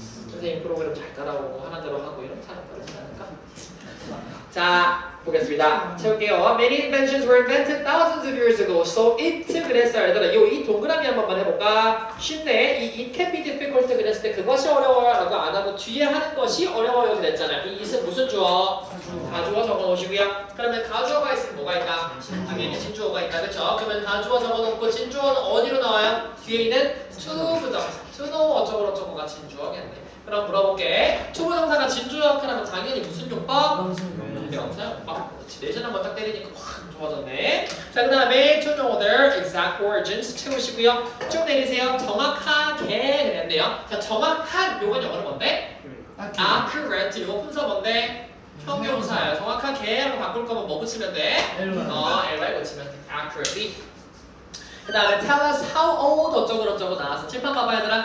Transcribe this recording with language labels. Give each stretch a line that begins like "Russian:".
Korean: 선생님 프로그램 잘 따라오고 하는 대로 하고 이런 사람 그렇지 않을까? 자 보겠습니다. 채울게요.
English: Many inventions were invented thousands of years ago. So it
Korean: 그랬어요. 얘들아 이 동그라미 한 번만 해볼까? 쉽네. 이
English: it can be difficult
Korean: 그랬을 때 그것이 어려워요 라고 안 하고 뒤에 하는 것이 어려워요 그랬잖아요. 이 it은 무슨 주어? 가주어 적어놓으시고요. 그러면 가주어가 있으면 뭐가 있다? 당연히 진주어가 있다. 그렇죠? 그러면 가주어 적어놓고 진주어는 어디로 나와요? 뒤에 있는 to 부정.
English: to know
Korean: 어쩌고저쩌고가 진주어겠네. 그럼 물어볼게. 초보정사가 진주어 역할하면 당연히 무슨 용법? 명사 용법. 그렇지. 내신 한번 딱 때리니까 확 좋아졌네. 자, 그 다음에
English: to know their exact origins
Korean: 채우시고요. 쭉 내리세요. 정확하게 그랬네요. 자, 정확한 요건 영어로 뭔데? accurate. 요거 분사 뭔데? 형용사예요. 정확하게라고 바꿀 거면 뭐 붙이면 돼? ly 붙이면 돼. accurately. 그 다음에
English: tell us how old
Korean: 어쩌고저쩌고 나와서 칠판 봐봐 얘들아.